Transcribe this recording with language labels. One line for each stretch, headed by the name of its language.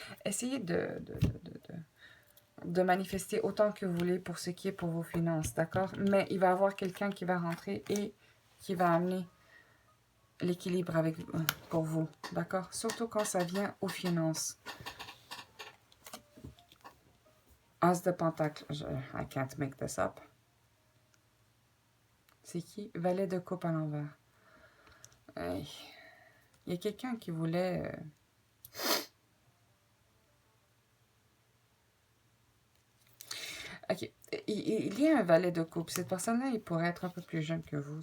French: Essayez de manifester autant que vous voulez pour ce qui est pour vos finances, d'accord? Mais il va y avoir quelqu'un qui va rentrer et qui va amener l'équilibre avec pour vous, d'accord? Surtout quand ça vient aux finances.
English: As de Pentacle, I can't make this up.
French: C'est qui? Valet de coupe à l'envers. Il y a quelqu'un qui voulait... Ok, il y a un valet de coupe. Cette personne-là, il pourrait être un peu plus jeune que vous.